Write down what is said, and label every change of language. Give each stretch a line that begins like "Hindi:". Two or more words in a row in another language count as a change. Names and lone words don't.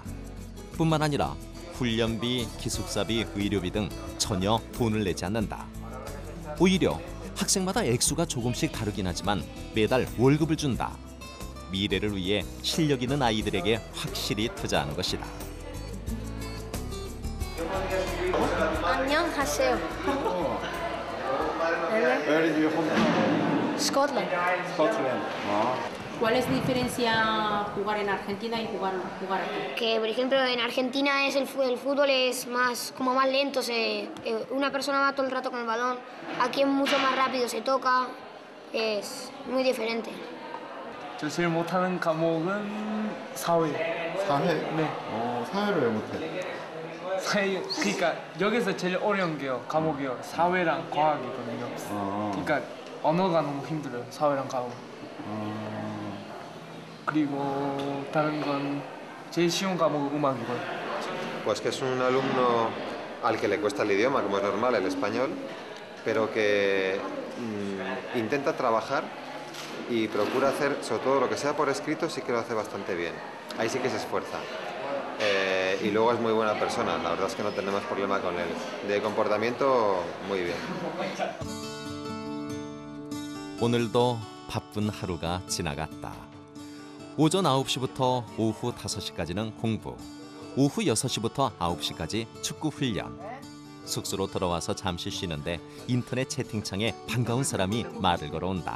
Korean: 뿐만 아니라 훈련비, 기숙사비, 의료비 등 전혀 돈을 내지 않는다. 오히려 학생마다 액수가 조금씩 다르긴 하지만 매달 월급을 준다. 미래를 위해 실력 있는 아이들에게 확실히 투자하는 것이다. 안녕하세요.
English: Where is your hometown? Scotland. Scotland.
Spanish: ¿Cuál es la diferencia jugar en Argentina y jugar aquí? Que, por ejemplo, en Argentina el fútbol es más, como más lento. Una persona va todo el rato con el balón. Aquí es mucho más rápido, se toca. Es muy diferente.
Korean: 저 제일 못하는 과목은 사회. 사회? 네. 사회를 왜 못해? 사회 그러니까 여기서 제일 어려운 게요. 과목이요. 사회랑 과학이거든요. 그러니까 언어가 너무 힘들어요. 사회랑 과학. 그리고 다른 건 제일 쉬운 과목은 음악이고요.
Spanish: Pues que es un alumno al que le cuesta el idioma, como es normal, el español, pero que intenta trabajar y procura hacer, sobre todo lo que sea por escrito, sí que lo hace bastante bien. Ahí sí que se esfuerza. Y luego es muy buena persona, la verdad es que no tenemos problema con él. De comportamiento, muy bien.
Korean: 오늘도 바쁜 하루가 지나갔다. 오전 9시부터 오후 5시까지는 공부, 오후 6시부터 9시까지 축구 훈련. 숙소로 돌아와서 잠시 쉬는데 인터넷 채팅창에 반가운 사람이 말을 걸어온다.